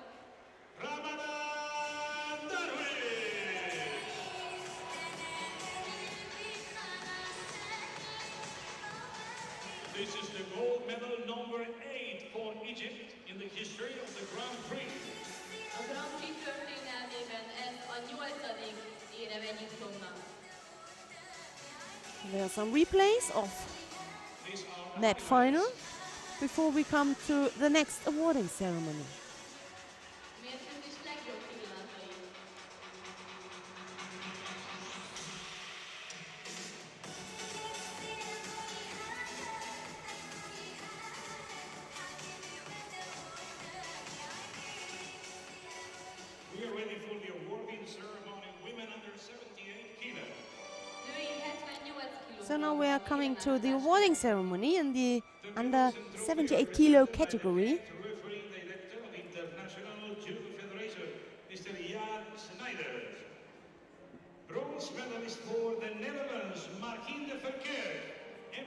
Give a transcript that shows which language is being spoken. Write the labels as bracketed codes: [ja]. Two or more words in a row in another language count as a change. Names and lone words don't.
[en] Ramadan Darwish. This is the gold medal number 8 for Egypt in the history of the Grand Prix. [hu] A Grand Prix történelmében ez a 8. érem Egyiptomnak. [en] There are some replays of that final before we come to the next awarding ceremony. [hu] Mérkőzés legjobb pillanatai. [en] We are ready for the awarding ceremony, women under 78 kilo. [hu] Női 78 kiló. [en] So now we are coming to the awarding ceremony in the under 78 kilo category. To referee director of the International Judo Federation, Mr. Jan Snyder. Bronze medalist for the Netherlands, Margien de Verkerk.